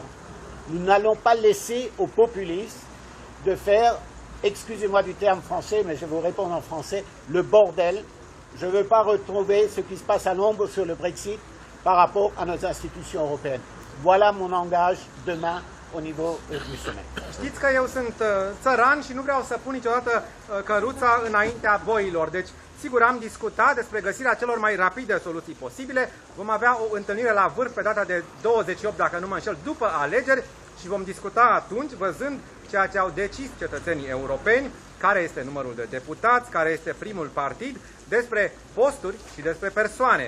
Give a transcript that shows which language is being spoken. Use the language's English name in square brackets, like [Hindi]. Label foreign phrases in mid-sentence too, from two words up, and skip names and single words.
[French] Nous n'allons pas laisser aux populistes de faire, excusez-moi du terme français, mais je vais vous répondre en français, le bordel. Je ne veux pas retrouver ce qui se passe à Londres sur le Brexit par rapport à nos institutions européennes. Voilà mon engagement demain au niveau du sommet. [Romanian] Știți că eu sunt țăran și nu vreau să pun niciodată căruța înaintea boilor. Deci, sigur, am discutat despre găsirea celor mai rapide soluții posibile. Vom avea o întâlnire la vârf pe data de 28, dacă nu mă înșel, după alegeri și vom discuta atunci, văzând ceea ce au decis cetățenii europeni, care este numărul de deputați, care este primul partid, despre posturi și despre persoane.